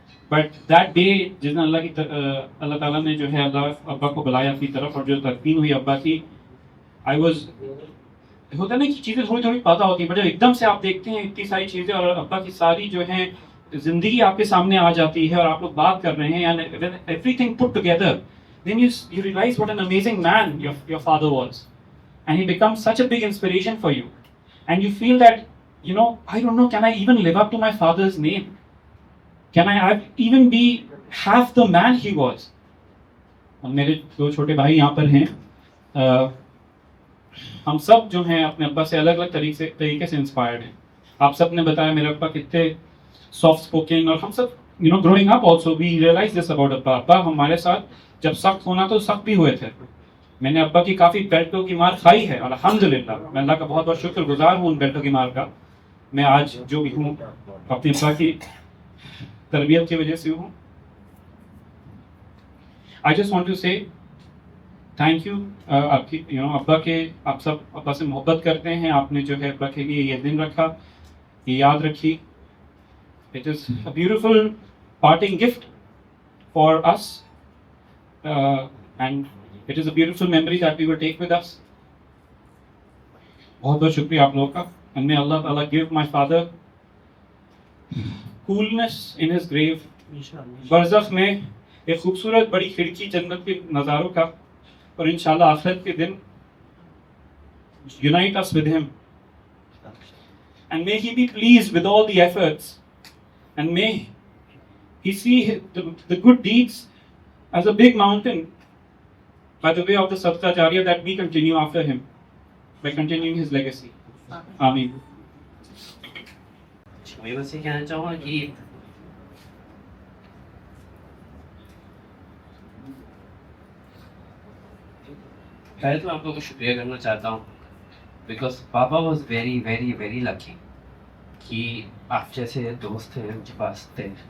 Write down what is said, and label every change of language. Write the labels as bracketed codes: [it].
[en] But that day [hi] जिस दिन अल्लाह ताला ने जो है अब्बा को बुलाया अपनी तरफ और जो तदफीन हुई अब्बा की, [en] I was, [hi] होता है ना कि चीज़ें थोड़ी थोड़ी पता होती है, बट जब एकदम से आप देखते हैं इतनी सारी चीज़ें और अब्बा की सारी जो हैं ज़िंदगी आपके सामने आ जाती है और आप लोग बात कर रहे हैं, [en] and everything put together, then you realize what an amazing man your father was, and he becomes such a big inspiration for you, and you feel that, you know, I don't know, can I even live up to my father's name? Can I even be half the man he was? [hi] और मेरे दो छोटे भाई यहाँ पर हैं, हम सब जो हैं अपने अब्बा से अलग अलग तरीके से इंस्पायर्ड हैं. आप सब ने बताया मेरे अब्बा कितने सॉफ्ट स्पोकन, और हम सब [en] You know growing up also we realise this about अब्बा. [hi] अब्बा हमारे साथ जब सख्त होना तो सख्त भी हुए थे. मैंने अब्बा की काफ़ी बेल्टों की मार खाई है, अल्हम्दुलिल्लाह मैं अल्लाह का बहुत बहुत शुक्रगुजार हूँ उन बेल्टों की मार का. मैं आज जो भी हूँ अपने अब्बा की तरबियत की वजह से हूँ. [en] I just want to say thank you. [hi] आपकी [en] you know [hi] अब्बा के, आप सब अब्बा से मोहब्बत करते हैं, आपने जो है अब्बा के लिए ये दिन रखा, ये याद रखी. [en] It is a beautiful parting gift for us and it is a beautiful memory that we will take with us. [hi] बहुत बहुत शुक्रिया आप लोगों का. [en] And may Allah ताला give my father coolness in his grave. [hi] बरज़ख में एक खूबसूरत बड़ी खिड़की जन्नत के नज़ारों का, और इंशाल्लाह आखिरत के दिन [en] unite us with him, and may he be pleased with all the efforts, and may he see the good deeds as a big mountain by the way of the sadqa jariyah that we continue after him by continuing his legacy. Ameen. [hi] मैं बस ये कहना चाहूँगा कि पहले तो मैं आप लोगों को शुक्रिया करना चाहता हूँ, [en] because पापा was very very very lucky [hi] कि आप जैसे दोस्त हैं उनके पास थे.